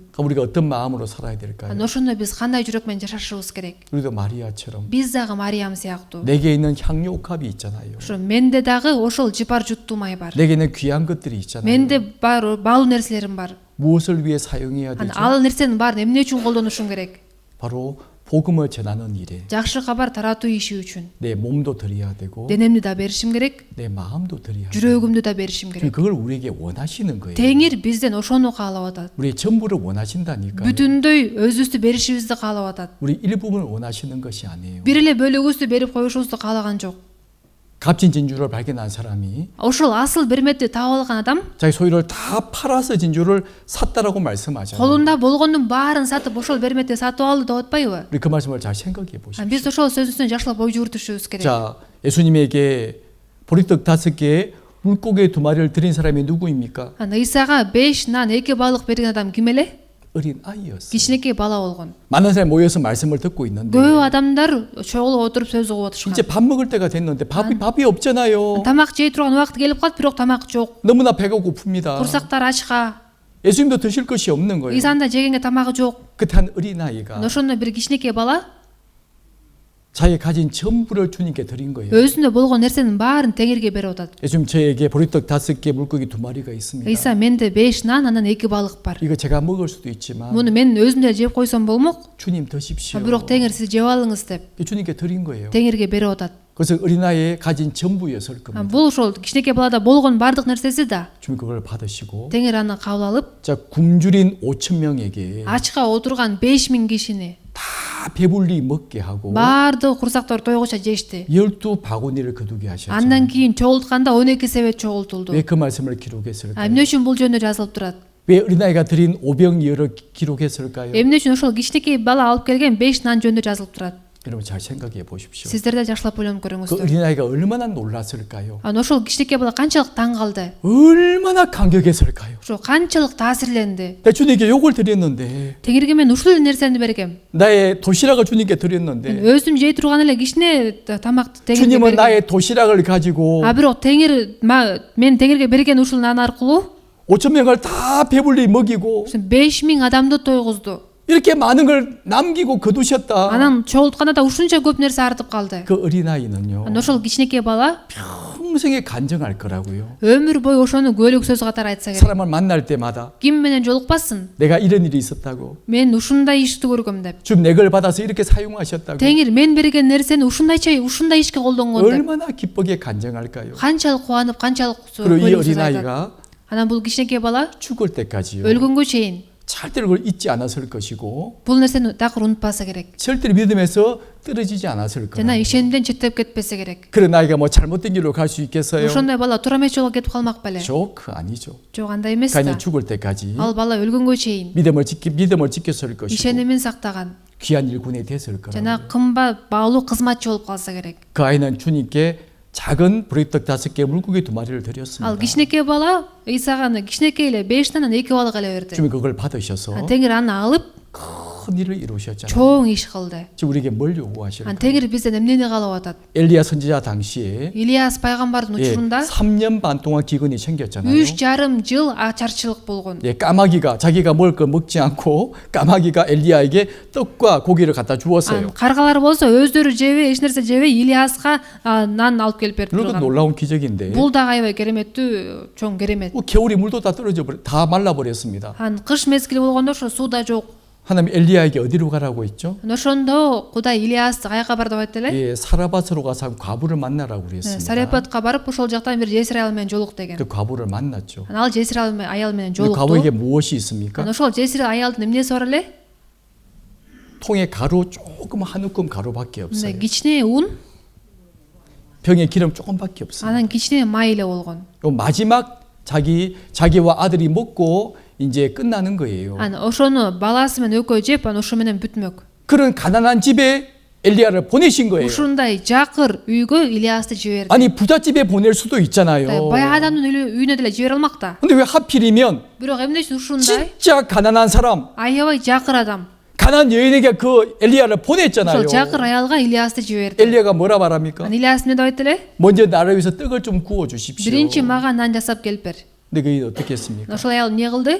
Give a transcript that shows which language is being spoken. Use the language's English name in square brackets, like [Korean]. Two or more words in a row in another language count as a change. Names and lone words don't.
[Korean] 그럼 우리가 어떤 마음으로 살아야 될까요? [Kyrgyz] Ошондо биз кандай жүрөк жашашыбыз керек? [Korean] 우리도 마리아처럼 [Kyrgyz] Биз дагы Мариям сыяктуу. [Korean] 내게 있는 향유 옥합이 있잖아요. [Kyrgyz] Ошо менде дагы ошол жыпар жуттуу май бар. [Korean] 내게 있는 귀한 것들이 있잖아요. [Kyrgyz] Менде бар баалуу нерселерим бар. [Korean] 무엇을 위해 사용해야 되죠? [Kyrgyz] Ал нерсенин баарын эмне үчүн колдонушум керек? [Korean] 바로 복음을 전하는 일에 [Kyrgyz] Жакшы кабар таратуу иши үчүн. [Korean] 내 몸도 드려야 되고 [Kyrgyz] Денемди да беришим керек, [Korean] 내 마음도 드려야 되고 [Kyrgyz] жүрөгүмдү да беришим керек. [Korean] 그걸 우리에게 원하시는 거예요. [Kyrgyz] Теңир бизден ошону каалап атат. [Korean] 우리의 전부를 원하신다니까요. [Kyrgyz] Бүтүндөй өзүбүздү беришибизди каалап атат. [Korean] 우리 일부분을 원하시는 것이 아니에요. [Kyrgyz] Бир эле бөлүгүбүздү берип коюшубузду каалаган жок. [Korean] 값진 진주를 발견한 사람이 [Kyrgyz] Ошол асыл берметти таап алган адам [Korean] 자기 소유를 다 팔아서 진주를 샀다라고 말씀하잖아요. [Kyrgyz] колунда болгондун баарын сатып ошол берметти сатып алды деп атпайбы? [Korean] 우리 그 말씀을 잘 생각해 보십시오. [Kyrgyz] Биз ошол сөзүн үстүнө жакшылап ой жүгүртүшүбүз керек. [Korean] 자, 예수님에게 보리떡 5개, 물고기 2마리를 드린 사람이 누구입니까? [Kyrgyz] Исага 5 нан 2 балык берген адам ким эле? [Korean] 어린 아이였어요. [Kyrgyz] Кичинекей бала болгон. [Korean] 많은 사람이 모여서 말씀을 듣고 있는데 [Kyrgyz] Көп адамдар чогулуп отуруп сөз угуп атышкан. [Korean] 이제 밥 먹을 때가 됐는데 밥이 없잖아요. [Kyrgyz] Тамак жей турган убакыт келип калат, бирок тамак жок. [Korean] 너무나 배가 고픕니다. [Kyrgyz] Курсактар ачка. [Korean] 예수님도 드실 것이 없는 거예요. [Kyrgyz] Исанын да жегенге тамагы жок. [Korean] 그때 한 어린아이가 [Kyrgyz] Ошондо бир кичинекей бала [Korean] 자기 가진 전부를 주님께 드린 거예요. [Kyrgyz] өзүндө болгон нерсенин баарын Теңирге берип атат. [Korean] 예수님 저에게 보리떡 5개, 물고기 2마리가 있습니다. [Kyrgyz] Иса менде 5 нан, анан 2 балык бар. [Korean] 이거 제가 먹을 수도 있지만 [Kyrgyz] Муну мен өзүм деле жеп койсом болмок. [Korean] 주님 드십시오. [Kyrgyz] Бирок Теңир сиз жеп алыңыз деп [Korean] 주님께 드린 거예요. [Kyrgyz] Теңирге берип атат. [Korean] 그래서 어린아이의 가진 전부였을 겁니다. [Kyrgyz] Бул ошол кичинекей балада болгон бардык нерсеси да. [Korean] 주님 그걸 받으시고 [Kyrgyz] Теңир аны кабыл алып, [Korean] 자 굶주린 5천 명에게 [Kyrgyz] ачка отурган 5000 кишини [Korean] 다 배불리 먹게 하고 [Kyrgyz] баардыгы курсактар тойгуча жешти. [Korean] 12바구니를 거두게 하셨죠. [Kyrgyz] Андан кийин чогултканда 12 себет чогултулду. [Korean] 왜 그 말씀을 기록했을까요? [Kyrgyz] Эмне үчүн бул жөнүндө жазылып турат? [Korean] 왜 어린아이가 드린 오병이어를 기록했을까요? [Kyrgyz] Эмне үчүн ошол кичинекей бала алып келген 5 нан жөнүндө жазылып турат? [Korean] 여러분 잘 생각해 보십시오. [Kyrgyz] Сиздер да жакшылап ойлонуп [Korean] 그 [Kyrgyz] көрүңүздөр. [Korean] 어린아이가 얼마나 놀랐을까요? [Kyrgyz] Анан ошол кичинекей бала канчалык таң калды? [Korean] 얼마나 감격했을까요? [Kyrgyz] Ошо канчалык таасирленди? [Korean] 내 주님께 욕을 드렸는데 [Kyrgyz] Теңирге мен ушул эле нерсени бергем. [Korean] 나의 도시락을 주님께 드렸는데 [Kyrgyz] Өзүм жей турган эле кичине тамакты Теңирге [Korean] 주님은 [Kyrgyz] бергем. [Korean] 나의 도시락을 가지고 [Kyrgyz] Бирок мен Теңирге берген ушул нан аркылуу [Korean] 5천 명을 다 배불리 먹이고 [Kyrgyz] 5000 адамды тойгузду. [Korean] 이렇게 많은 걸 남기고 거두셨다. [Kyrgyz] Анан чогултканда да ушунча көп нерсе артып калды. [Korean] 그 어린아이는요 [Kyrgyz] Анан ошол кичинекей бала [Korean] 평생에 간증할 거라고요. [Kyrgyz] өмүр бою ошону күбөлүк сөз катары айтса керек. [Korean] 사람을 만날 때마다 [Kyrgyz] Ким менен жолукпасын? [Korean] 내가 이런 일이 있었다고 [Kyrgyz] Мен ушундай ишти көргөм деп. [Korean] 주님 내 걸 받아서 이렇게 사용하셨다고 [Kyrgyz] Теңир мен берген нерсени ушундай ишке колдонгон деп. [Korean] 얼마나 기쁘게 간증할까요? [Kyrgyz] Канчалык кубанып, канчалык [Korean] 그리고 이 [Kyrgyz] көңүл сөз айтат. [Korean] 어린아이가 [Kyrgyz] Анан бул кичинекей бала [Korean] 죽을 때까지요 [Kyrgyz] өлгөнгө чейин [Korean] 절대로 그걸 잊지 않았을 것이고 [Kyrgyz] бул нерсени такыр унутпаса керек. [Korean] 절대로 믿음에서 떨어지지 않았을 [Kyrgyz] жана [Korean] 거예요. [Kyrgyz] ишенимден четтеп кетпесе керек. [Korean] 그런 아이가 뭐 잘못된 길로 갈 수 있겠어요? [Kyrgyz] ошондой бала туура эмес жолго кетип калмак беле? [Korean] 그 아니죠. [Kyrgyz] жок, андай эмес [Korean] 가인이 [Kyrgyz] да. [Korean] 죽을 때까지 [Kyrgyz] ал бала өлгөнгө чейин [Korean] 믿음을 지켰을 것이고 [Kyrgyz] ишенимин сактаган [Korean] 귀한 일꾼이 됐을 거라고. [Kyrgyz] жана кымбат баалуу кызматчы болуп калса керек. [Korean] 그 아이는 주님께 작은 보리떡 5개, 물고기 2마리를 드렸습니다. [Kyrgyz] ал кичинекей бала ыйсага кичинекей эле 5 танан 2 балык эле берди. [Korean] 주님 그걸 받으셔서 [Kyrgyz] теңир аны алып [Korean] 큰 일을 이루셨잖아요. [Kyrgyz] чоң иш кылды. [Korean] 지금 우리에게 뭘 요구하실까요? [Kyrgyz] теңир бизден эмнени каалап атат? [Korean] 엘리야 선지자 당시에 [Kyrgyz] илияс пайгамбардын учурунда [Korean] 3년 반 동안 기근이 생겼잖아요. [Kyrgyz] 3,5 жыл ачарчылык болгон. [Korean] 까마귀가 자기가 먹을 걸 먹지 않고 까마귀가 엘리야에게 떡과 고기를 갖다 주었어요. [Kyrgyz] каргалар болсо өздөрү жебей, эч нерсе жебей илияска нан алып келип берип [Korean] 물론 [Kyrgyz] турган. [Korean] 놀라운 기적인데 [Kyrgyz] бул дагы аябай кереметтүү чоң керемет. [Korean] 겨울이 물도 다 다 말라버렸습니다. [Kyrgyz] кыш мезгили болгондо ошо суу да жок. [Korean] 하나님 엘리야에게 어디로 가라고 했죠? [Kyrgyz] ошондо Кудай илиясты каяка бар деп айтты эле? [Korean] 사라밧으로 가서 과부를 만나라고 그랬습니다. [Kyrgyz] Сарепатка барып ошол жактан бир жесир аял менен жолук деген. [Korean] 그 과부를 만났죠. [Kyrgyz] ал жесир аял менен [Korean] 그 [Kyrgyz] жолукту. [Korean] 과부에게 무엇이 있습니까? [Kyrgyz] ошол жесир аялдын эмнеси бар эле? [Korean] 통에 가루 조금 한 움큼 가루밖에 없어요. [Kyrgyz] кичине ун, [Korean] 병에 기름 조금밖에 없어요. [Kyrgyz] анан кичине май эле болгон. [Korean] 마지막 자기와 아들이 먹고 이제 끝나는 거예요. [Kyrgyz] ошону баласы менен экөө жеп, ошо менен бүтмөк. [Korean] 그런 가난한 집에 엘리야를 보내신 거예요. [Kyrgyz] ушундай жакыр үйгө илиясты жиберди. [Korean] 아니 부잣집에 보낼 수도 있잖아요. [Kyrgyz] бай адамдын үйүнө деле жибере алмак да. [Korean] 근데 왜 하필이면 [Kyrgyz] бирок эмне үчүн ушундай [Korean] 진짜 가난한 사람, [Kyrgyz] аябай жакыр адам [Korean] 가난한 여인에게 그 엘리야를 보냈잖아요. [Kyrgyz] ошол жакыр аялга илиясты жиберди. [Korean] 엘리야가 뭐라 말합니까? [Kyrgyz] илияс эмне деп айтты эле? [Korean] 먼저 나를 위해서 떡을 좀 구워 주십시오. [Kyrgyz] биринчи мага нан жасап келип бер. [Korean] 근데 그게 어떻게 했습니까? [Kyrgyz] ошол аял эмне кылды?